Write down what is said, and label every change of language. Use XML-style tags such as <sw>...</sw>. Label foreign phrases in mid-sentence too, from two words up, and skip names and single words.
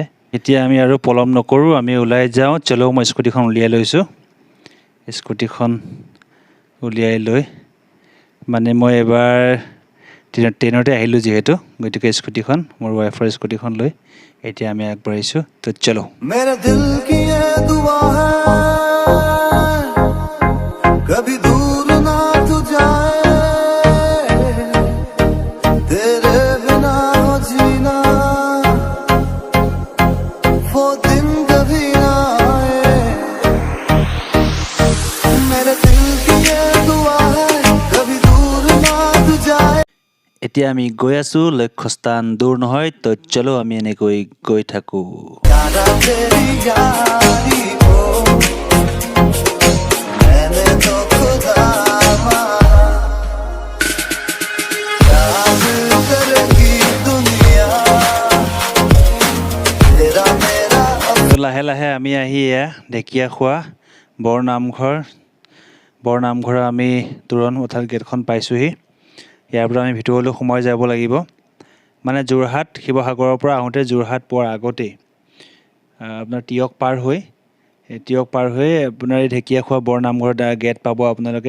<as>এতিয়া আমি আৰু পলম নকৰোঁ, আমি ওলাই যাওঁ। চলো, মই স্কুটিখন উলিয়াই লৈছোঁ। স্কুটিখন উলিয়াই লৈ মানে মই এবাৰ ট্ৰেইনতে আহিলোঁ যিহেতু, গতিকে স্কুটিখন, মোৰ ৱাইফৰ স্কুটিখন লৈ এতিয়া আমি আগবাঢ়িছোঁ। তো চলো।</as> <hi>मेरे दिल की ये दुआ है कभी दूर ना तू जाए, तेरे बिना हो जीना वो दिन कभी ना आए। मेरे दिल की ये दुआ है कभी दूर ना तू जाए।</hi> <as>এতিয়া আমি গৈ আছোঁ, লক্ষ্যস্থান দূৰ নহয়। তো চলো, আমি এনেকৈ গৈ থাকোঁ।</as> <hi>यादा तेरी यारी हो मैंने तो खुदा माना, याद करेगी दुनिया तेरा मेरा।</hi> <as>তো লাহে লাহে আমি আহি ঢেকীয়াখোৱা বৰ নামঘৰৰ আমি তোৰণ অৰ্থাৎ গেটখন পাইছোঁহি। ইয়াৰ পৰা আমি ভিতৰলৈ সোমাই যাব লাগিব। মানে যোৰহাট শিৱসাগৰৰ পৰা আহোঁতে যোৰহাট পোৱাৰ আগতেই আপোনাৰ তিয়ক পাৰ হৈ আপোনাৰ এই ঢেকীয়াখোৱা বৰ নামঘৰৰ গেট পাব আপোনালোকে।</as>